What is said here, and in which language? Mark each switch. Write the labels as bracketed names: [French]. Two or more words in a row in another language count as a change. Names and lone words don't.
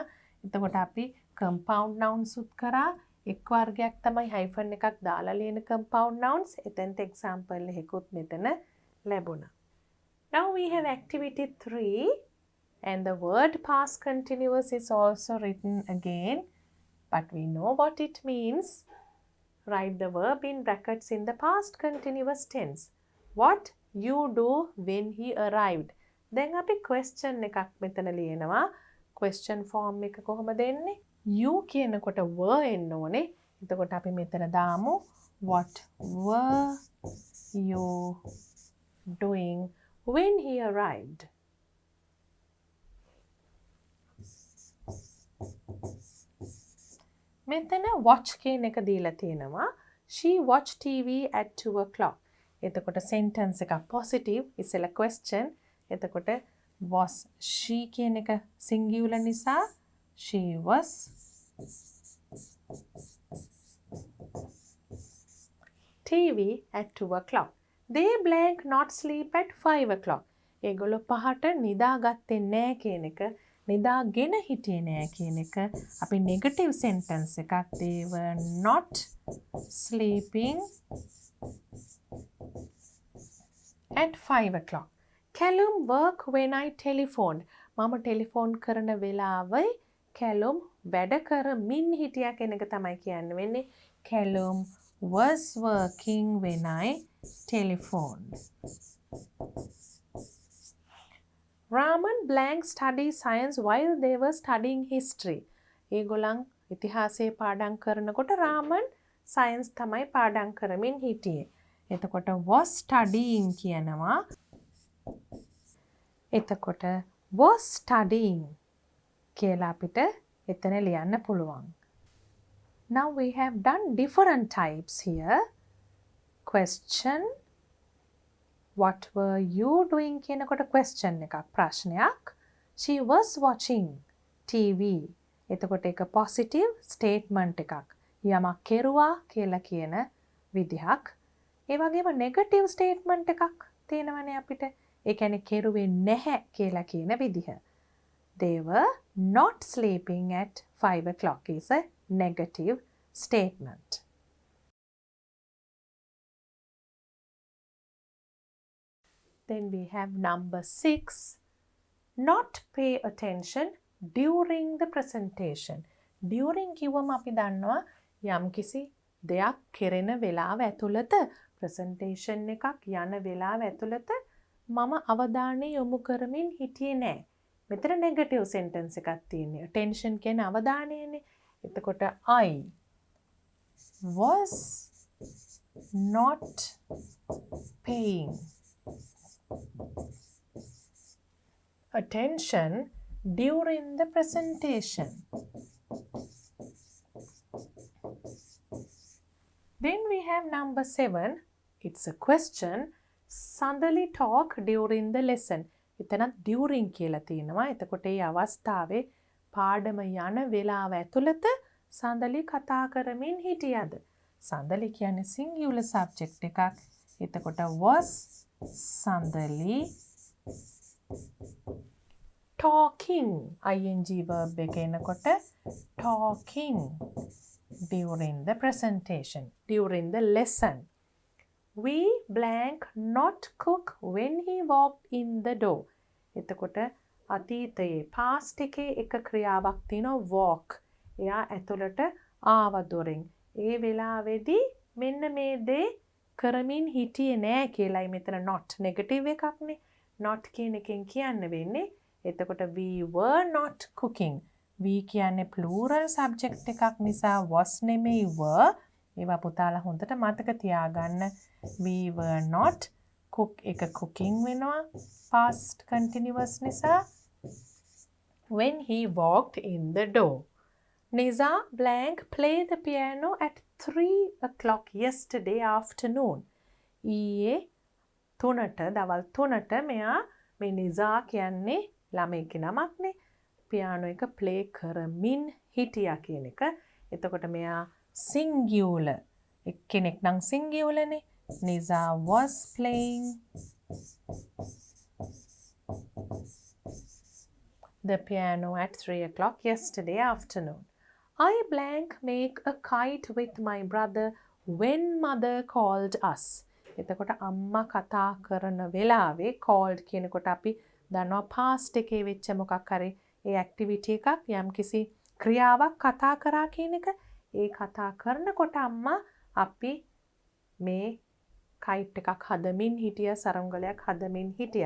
[Sinhala] එතකොට අපි [English] compound nouns [Sinhala] උත් කරා. එක් වර්ගයක් තමයි hyphen එකක් දාලා ලියන [English] compound nouns. [Sinhala] එතෙන්ට example එකකුත් මෙතන ලැබුණා. [English] Now we have activity 3 and the word past continuous is also written again, but we know what it means. Write the verb in brackets in the past continuous tense. What you do when he arrived. [Sinhala] දැන් අපි question එකක් මෙතන ලියනවා. [English] question form [Sinhala] එක කොහොමද එන්නේ? you කියනකොට were එන්න ඕනේ. එතකොට අපි මෙතන දාමු [English] what were you doing when he arrived? [Sinhala] මෙතන watch කියන එක දීලා තියෙනවා. [English] she watched TV at 2 o'clock. [Sinhala] එතකොට sentence එක positive ඉස්සෙල්ලා question. [English] එතකොට was she [Sinhala] කියන එක [English] singular නිසා she was TV at 2 o'clock. They blank not sleep at 5 o'clock. [Sinhala] ඒගොල්ලෝ පහට නිදාගත්තේ නෑ කියන එක, නිදාගෙන හිටියේ නෑ කියන එක අපි [English] negative sentence [Sinhala] එකක්. [English] They were not sleeping at 5 o'clock. Callum work when I telephoned. [Sinhala] මම ටෙලිෆෝන් කරන වෙලාවයි Callum වැඩ කරමින් හිටියා කියන එක තමයි කියන්න වෙන්නේ. [English] Callum was working when I telephoned. Raman blank study science while they were studying history. [Sinhala] ඒගොල්ලන් ඉතිහාසයේ පාඩම් කරනකොට රාමන් සයන්ස් තමයි පාඩම් කරමින් හිටියේ. එතකොට [English] was studying [Sinhala] කියනවා. එතකොට [English] was studying [Sinhala] කියලා අපිට එතන ලියන්න පුළුවන්. [English] Now we have done different types here. Question. What were you doing කියනකොට question [Sinhala] එකක් ප්‍රශ්නයක්. [English] She was watching TV. [Sinhala] එතකොට එක [English] positive statement [Sinhala] එකක්. යමක් කෙරුවා කියලා කියන විදිහක්. ඒ වගේම [English] negative statement [Sinhala] එකක් තියෙනවනේ අපිට. ඒ කියන්නේ කෙරුවේ නැහැ කියලා කියන විදිහ. [English] They were not sleeping at 5 o'clock is a negative statement. Then we have number 6. Not pay attention during the presentation. [Sinhala] During කිව්වම අපි දන්නවා යම්කිසි දෙයක් කෙරෙන වෙලාව ඇතුළත presentation එකක් යන වෙලාව ඇතුළත මම අවධානය යොමු කරමින් හිටියේ නැහැ. මෙතන [English] negative sentence [Sinhala] එකක් තියෙන්නේ. attention කියන්නේ අවධානයනේ. [English] එතකොට I was not paying attention during the presentation. Then we have number 7. It's a question. Sandali talk during the lesson. [Sinhala] එතනත් during කියලා තියෙනවා. එතකොට මේ අවස්ථාවේ පාඩම යන වෙලාව ඇතුළත සඳලි කතා කරමින් හිටියද? සඳලි කියන්නේ [English] singular subject [Sinhala] එකක්. එතකොට [English] was Sandali talking ing verb [Sinhala] එක එනකොට [English] talking during the presentation, during the lesson. We blank not cook when he walked in the door. [Sinhala] එතකොට අතීතයේ past එකේ එක ක්‍රියාවක් තියෙනවා walk. එයා ඇතුළට ආව දොරෙන්. ඒ වෙලාවේදී මෙන්න මේ දේ කරමින් හිටියේ නෑ කියලායි මෙතන [English] not negative [Sinhala] එකක්නේ. not කියන එකෙන් කියන්න වෙන්නේ. එතකොට [English] we were not cooking. we කියන්නේ plural subject [Sinhala] එකක් නිසා [English] was නෙමෙයි were. [Sinhala] ඒවා පුතාලා හොඳට මතක තියාගන්න. [English] we were not cook එක cooking වෙනවා past continuous නිසා. when he walked in the door. Niza blank play the piano at 3 o'clock yesterday afternoon. [Sinhala] ඊයේ 3ට දවල් 3ට මෙයා මේ නිසා කියන්නේ ළමයිගේ නමක්නේ. පියානෝ එක ප්ලේ කරමින් හිටියා කියන එක. එතකොට මෙයා singular. එක්කෙනෙක් නම් singular නේ. [English] Niza was playing the piano at 3 o'clock yesterday afternoon. I blank make a kite with my brother when mother called us. [Sinhala] එතකොට අම්මා කතා කරන වෙලාවේ called කියනකොට අපි දන්නවා past එකේ වෙච්ච මොකක් හරි ඒ activity එකක් යම්කිසි ක්‍රියාවක් කතා කරා කියන එක. ඒ කතා කරනකොට අම්මා අපි මේ kite එකක් හදමින් හිටියා, සරංගලයක් හදමින් හිටියා.